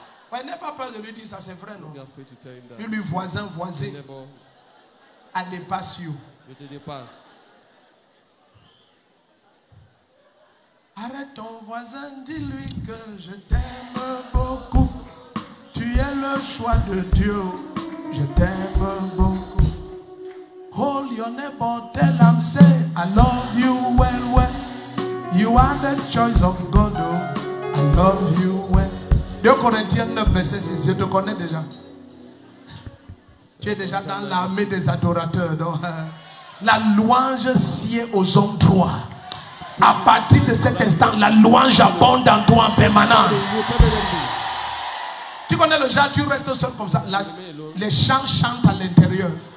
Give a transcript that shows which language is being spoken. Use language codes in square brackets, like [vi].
[fr] Ouais, n'aie pas peur de lui dire ça, c'est vrai, non? Dis-lui, voisin, voisin, [en] I dépasse you. [fr] Je te dépasse. Arrête ton voisin, dis-lui que je t'aime beaucoup. Tu es le choix de Dieu, je t'aime beaucoup. [en] Hold your neighbor, tell him, say, I love you well, well. You are the choice of God, oh, I love you well. [fr] 2 Corinthiens 9, verset 6, je te connais déjà. Tu es déjà dans l'armée des adorateurs. Donc, la louange sied aux hommes droits. À partir de cet instant, la louange abonde en toi en permanence. Tu connais le genre, tu restes seul comme ça. Les chants chantent à l'intérieur.